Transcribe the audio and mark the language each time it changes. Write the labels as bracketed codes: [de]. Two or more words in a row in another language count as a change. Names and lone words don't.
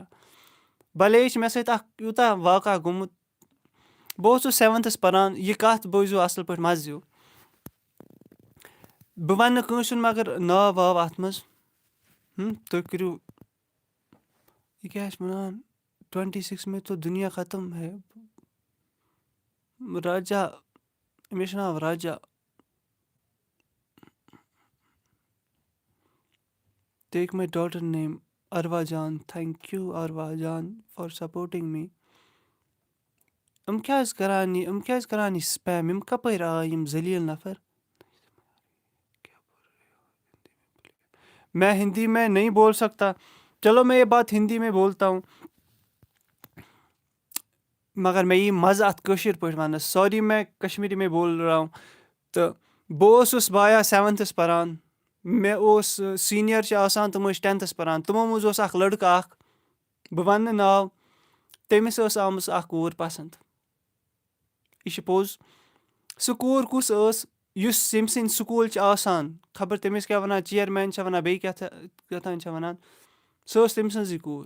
[ks] بَلے چھِ مےٚ سۭتۍ اَکھ یوٗتاہ واقعہ گوٚمُت. بہٕ اوسُس 7th پَران یہِ کَتھ بوٗزِو اَصٕل پٲٹھۍ مَزٕ یِیو. بہٕ وَنہٕ نہٕ کٲنٛسہِ ہُنٛد مگر ناو واو اَتھ منٛز تُہۍ کٔرِو یہِ کیٛاہ چھِ وَنان [ur] 26 میں تو دُنیا ختم ہے [ks] راجا أمِس چھُ ناو راجا. [en] take my daughter name Arwa Jan. thank you Arwa Jan for supporting me. [ks] یِم کیٛازِ کَران یہِ سٕپیم یِم کَپٲرۍ آے یِم ذٔلیٖل نفر. [ur] میں ہندی میں نہیں بول سکتا. چلو میں یہ بات ہندی میں بولتا ہوں مگر [ks] مےٚ یی مَزٕ اَتھ کٲشِر پٲٹھۍ وَننَس. [ur] سوری میں کشمیٖری میں بول رہا ہوں. [ks] تہٕ بہٕ اوسُس بایا 7th پَران. مےٚ اوس سیٖنیَر چھِ آسان تِم ٲسۍ 10th پَران. تِمو منٛز اوس اَکھ لٔڑکہٕ اَکھ بہٕ وَنہٕ نہٕ ناو تٔمِس ٲس آمٕژ اَکھ کوٗر پَسنٛد. یہِ چھِ پوٚز. سُہ کوٗر کُس ٲس یُس ییٚمہِ سٕنٛدۍ سکوٗل چھِ آسان خبر تٔمِس کیٛاہ وَنان چِیَرمین چھےٚ وَنان بیٚیہِ کیٛاتھانۍ چھےٚ وَنان سۄ ٲس تٔمۍ سٕنٛزٕے کوٗر.